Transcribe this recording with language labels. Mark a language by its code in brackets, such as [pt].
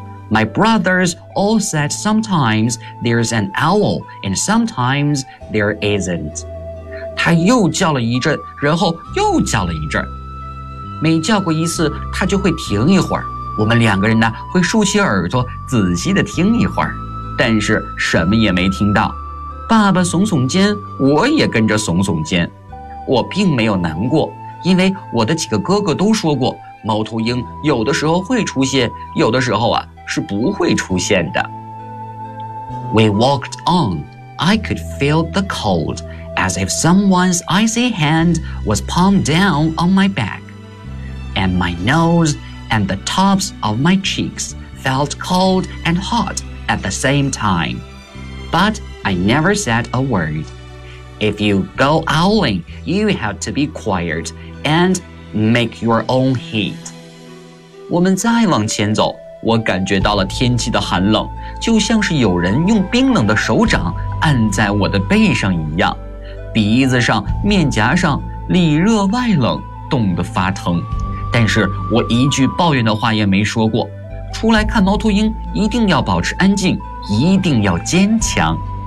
[en] My brothers all said sometimes there's an owl and sometimes there isn't. [zh] 他又叫了一阵，然后又叫了一阵。每叫过一次，他就会停一会儿。我们两个人呢，会竖起耳朵仔细地听一会儿，但是什么也没听到。爸爸耸耸肩，我也跟着耸耸肩。我并没有难过。因为我的几个哥哥都说过，猫头鹰有的时候会出现，有的时候啊是不会出现的。 [en] We walked on. I could feel the cold, as if someone's icy hand was palmed down on my back. And my nose and the tops of my cheeks felt cold and hot at the same time. but I never said a word. If you go owling, you have to be quiet and make your own heat. [zh] 我们再往前走，我感觉到了天气的寒冷，就像是有人用冰冷的手掌按在我的背上一样，鼻子上、面颊上里热外冷，冻得发疼。但是我一句抱怨的话也没说过。出来看猫头鹰，一定要保持安静，一定要坚强。